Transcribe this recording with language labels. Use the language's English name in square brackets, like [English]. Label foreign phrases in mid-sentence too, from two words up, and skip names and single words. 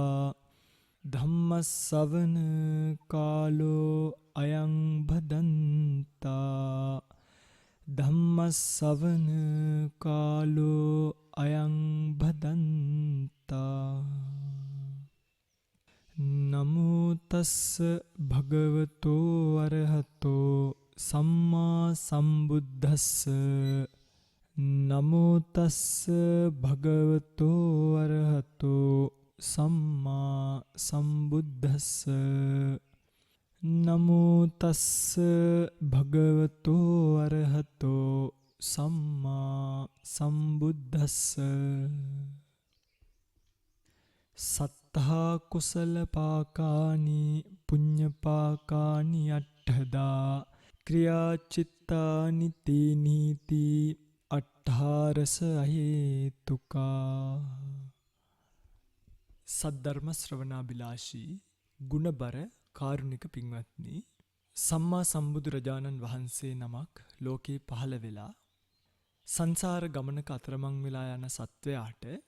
[Pali] धम्मश्रवण कालो अयं भदन्ता धम्मश्रवण कालो अयं भदन्ता। नमो तस्स भगवतो अरहतो सम्मा सम्बुद्धस्स नमो तस्स भगवतो अरहतो सम्मा सम्बुद्धस्स नमो तस्स भगवतो अरहतो सम्मा सम्बुद्धस्स। सत्ता कुशल पाकानि पुण्य पाकानि अट्ठदा क्रियाचित्तानि तेनीति अट्ठारस अहेतुका। [Sinhala] සද්ධර්ම ශ්‍රවණාබිලාෂී ගුණබර කාරුණික පින්වත්නි, සම්මා සම්බුදුරජාණන් වහන්සේ නමක් ලෝකේ පහළ වෙලා සංසාර ගමනක අතරමං වෙලා යන සත්වයාට